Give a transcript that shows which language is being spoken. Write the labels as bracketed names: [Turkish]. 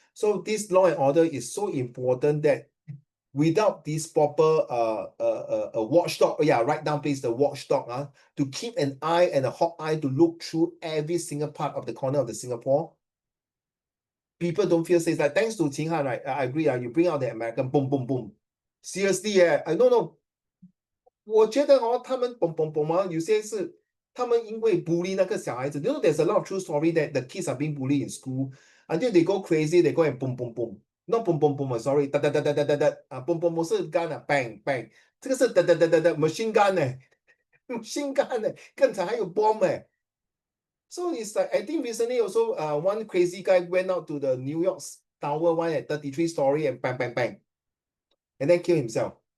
[English] So this law and order is so important that without this proper watchdog, write down please the watchdog to keep an eye and a hawk eye to look through every single part of the corner of the Singapore. People don't feel safe. Like thanks to Qing Han, right? I agree. You bring out the American boom boom boom. Seriously, I don't know. [Chinese] 我觉得他们有些是他们因为 bully 那个小孩子。 [English] You know, there's a lot of true story that the kids are being bullied in school until they go crazy. They go and boom boom boom. Not boom boom boom, sorry. 哒哒哒哒哒哒哒boom boom boom 是 gun bang bang. [Chinese] 这个是哒哒哒哒哒 [English] machine gun machine gun [Chinese] 更惨还有 [English] bomb So it's like I think recently also one crazy guy went out to the New York Tower one at 33 story and bang bang bang, and then kill himself.